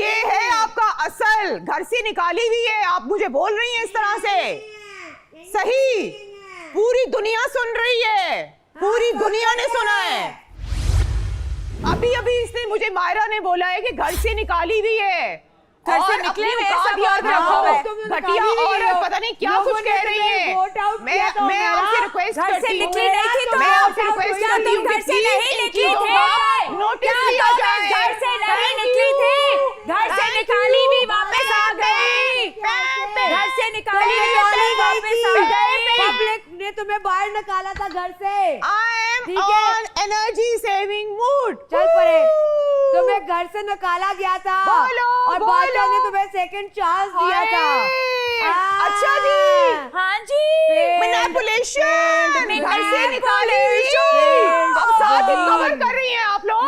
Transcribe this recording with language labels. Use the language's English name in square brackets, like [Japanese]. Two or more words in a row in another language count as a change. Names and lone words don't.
[Hindi] ये है आपका असल, घर से निकाली हुई है। आप मुझे बोल रही हैं इस तरह से, सही पूरी दुनिया सुन रही है, पूरी दुनिया ने सुना है। अभी अभी इसने मुझे मायरा ने बोला है कि घर से निकाली हुई है, घर से और निकले अपनी हुए औकात सब याद और रखो। रखो। तुम घटिया निकाली हुई औरत हो। पता नहीं क्या लोगों कुछ ने कह रही तुम्हें है। [English] vote out [Hindi] मैं किया तो मैं मेरा आपसे रिक्वेस्ट घर से करती हूँ, निकली नहीं थी तो मैं आपसे रिक्वेस्ट क्या करती तुम हूँ घर से नहीं निकली थे? नोटिस क्या लिया तुम जाए। घर से नहीं [English] Thank [Hindi] निकली [English] you. [Hindi] थी? घर से [English] Thank [Hindi] निकाली [English] you. [Hindi] भी वापस आ गई। घर से निकाली भी वापस आ गई। पब्लिक ने तुम्हें बाहर निकाला था घर से। [English] I am [Hindi] ठीक है। [English] on energy saving mood. [Hindi] चल पड़े, तुम्हें घर से निकाला गया था बोलो, और बोलो। बादशाह ने तुम्हें सेकंड चांस दिया था। अच्छा जी, हाँ जी। मैनिपुलेशन, घर से निकाली Manipulation। अब साथ ही कवर कर रही हैं आप लोग।